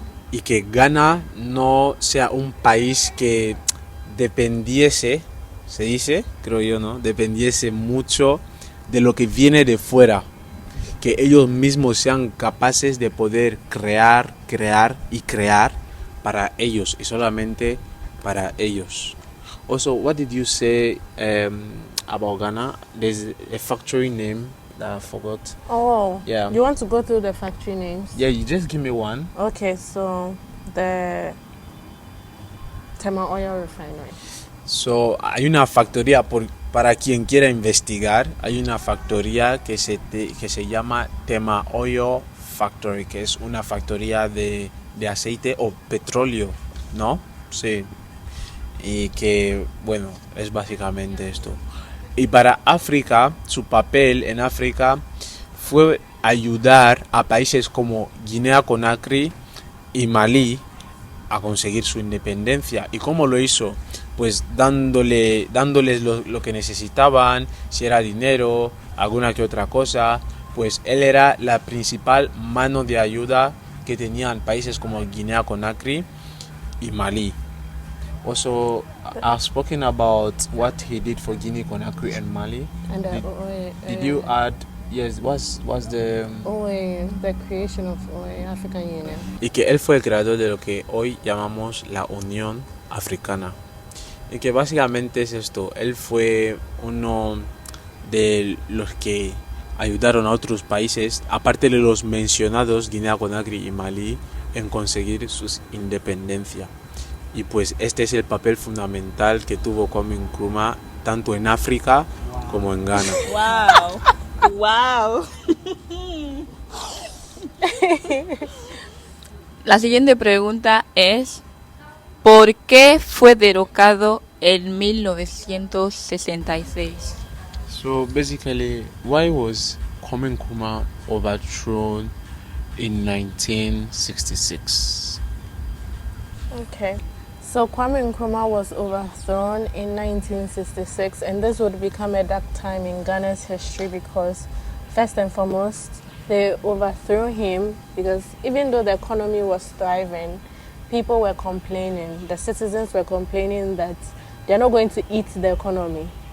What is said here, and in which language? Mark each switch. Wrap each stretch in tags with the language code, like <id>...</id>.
<es>y que Ghana no sea un país que dependiese, se dice, creo yo, ¿no? Dependiese mucho de lo que viene de fuera, que ellos mismos sean capaces de poder crear y crear para ellos y solamente para ellos.</es> <en>Also, what did you say about Ghana? There's a factory name that I forgot. Oh, Yeah. You want to go through the factory names? Yeah, you just give me one. Okay, so the Tema Oil Refinery.</en> <es>So, hay una factoría, para quien quiera investigar, hay una factoría que se llama Tema Oil Factory, que es una factoría de aceite o petróleo, ¿no? Sí. Y que, bueno, es básicamente esto. Y para África, su papel en África fue ayudar a países como Guinea-Conakry y Malí a conseguir su independencia. ¿Y cómo lo hizo? Pues dándoles lo que necesitaban, si era dinero, alguna que otra cosa. Pues él era la principal mano de ayuda que tenían países como Guinea-Conakry y Malí.</es> <en>Also, I've spoken about what he did for Guinea-Conakry and Mali. And Did you add? Yes, what's the the creation of OAE, African Union.</en> <es>Y que él fue el creador de lo que hoy llamamos la Unión Africana. Y que básicamente es esto. Él fue uno de los que ayudaron a otros países, aparte de los mencionados Guinea-Conakry y Malí, en conseguir su independencia. Y pues este es el papel fundamental que tuvo Kwame Nkrumah tanto en África como en Ghana. ¡Wow! ¡Wow! La siguiente pregunta es: ¿por qué fue derrocado en 1966?</es> <en>So basically, why was Kwame Nkrumah overthrown in 1966? Okay. So Kwame Nkrumah was overthrown in 1966, and this would become a dark time in Ghana's history because, first and foremost, they overthrew him because even though the economy was thriving, people were complaining, the citizens were complaining that they're not going to eat the economy.</en>